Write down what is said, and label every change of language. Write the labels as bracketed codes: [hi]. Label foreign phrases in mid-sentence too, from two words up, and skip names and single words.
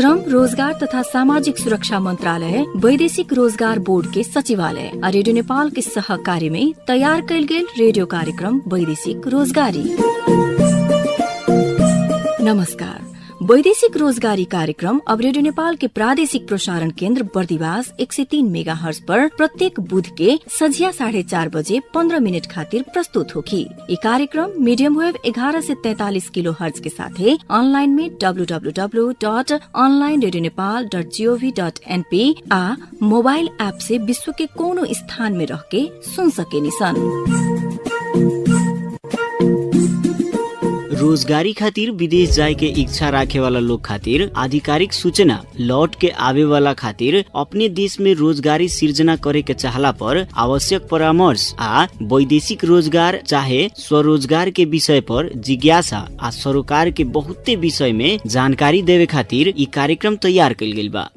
[bho] रोजगार तथा सामाजिक सुरक्षा मंत्रालय, वैदेशिक रोजगार बोर्ड के सचिवालय और रेडियो नेपाल के सहकार्य में तैयार कयल गेल रेडियो कार्यक्रम वैदेशिक रोजगारी। नमस्कार। वैदेशिक रोजगारी कार्यक्रम अब रेडियो नेपाल के प्रादेशिक प्रसारण केन्द्र बर्दिवास 103 मेगाहर्ज पर प्रत्येक बुध के संझिया 4:30 बजे 15 मिनट खातिर प्रस्तुत होगी। ये कार्यक्रम [en] medium wave [bho] 11 से 43 किलो हर्ज के साथ ऑनलाइन में www.onlineradiionepal.gov.np आ मोबाइल ऐप से विश्व के कोनो स्थान में रह के सुन सके निसन। रोजगारी खातिर विदेश जाए के इच्छा राखे वाला लोग खातिर आधिकारिक सूचना, लौट के आवे वाला खातिर अपने देश में रोजगारी सृजना करे के चाहला पर आवश्यक परामर्श आ वैदेशिक रोजगार चाहे स्वरोजगार के विषय पर जिज्ञासा आ सरोकार के बहुते विषय में जानकारी देवे खातिर ई कार्यक्रम तैयार कइल गेल बा।